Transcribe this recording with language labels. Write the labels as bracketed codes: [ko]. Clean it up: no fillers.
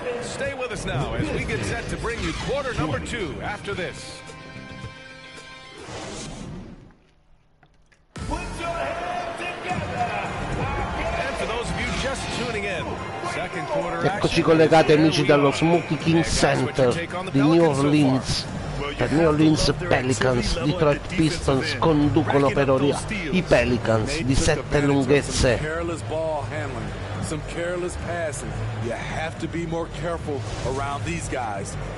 [en] Stay with us now as we get set to bring you quarter number 2 after this. And for those of you just tuning in, second quarter. [it] Eccoci collegati amici dallo Smoothie King Center di New Orleans. Per New Orleans Pelicans, Detroit Pistons conducono per ora i Pelicans di 7 lunghezze. [en] Some careless passing. You have to be more careful around these guys.